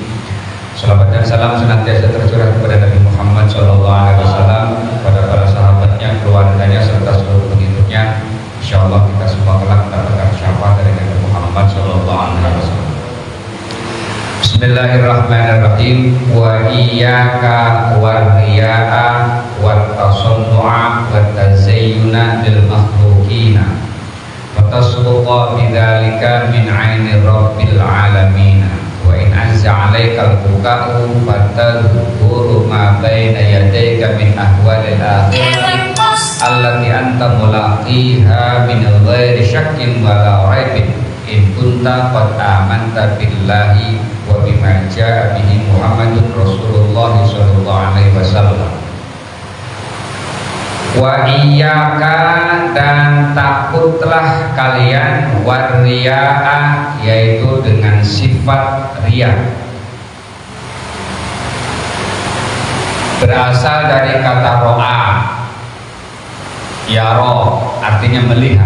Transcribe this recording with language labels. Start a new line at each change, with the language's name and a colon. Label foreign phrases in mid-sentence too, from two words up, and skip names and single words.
Indonesian: Salawat dan salam senantiasa tercurah kepada Nabi Muhammad SAW, kepada para sahabatnya, keluarganya serta seluruh pengikutnya. Insyaallah kita semua kelak mendapatkan syafaat dari Nabi Muhammad SAW. Bismillahirrahmanirrahim.
Arabic: وإياك والرياء والتصنع والتزين بالمخلوقين وتسلق بذلك من عين رب العالمين. وإن عز عليك البكاء فتذكر ما بين يديك من أحوال الآخرة التي أنت ملاقيها من غير شك ولا ريب إن كنت قد آمنت بالله وبما جاء به محمد رسول الله صلى الله عليه وسلم. وإياك,
Indonesian: dan takutlah kalian, warriya'a, yaitu dengan sifat riya. Berasal dari kata
Arabic: رأى، يرى,
Indonesian: artinya melihat.